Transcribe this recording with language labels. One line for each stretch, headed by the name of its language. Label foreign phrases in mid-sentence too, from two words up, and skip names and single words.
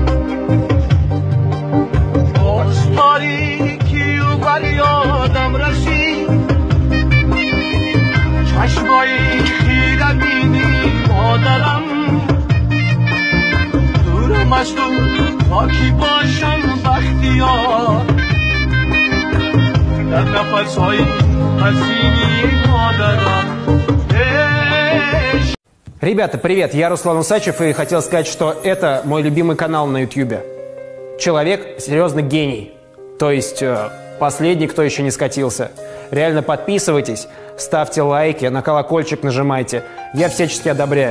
Persian: باز تاریکی و بر یادم رسید چشمای خیره بینی مادرم دورم از تو تا کی باشم بختیار در نفس‌های حزینی مادرم
Russian: Ребята, привет, я Руслан Усачев и хотел сказать, что это мой любимый канал на YouTube. Человек серьезно гений, то есть последний, кто еще не скатился. Реально подписывайтесь, ставьте лайки, на колокольчик нажимайте, я всячески одобряю.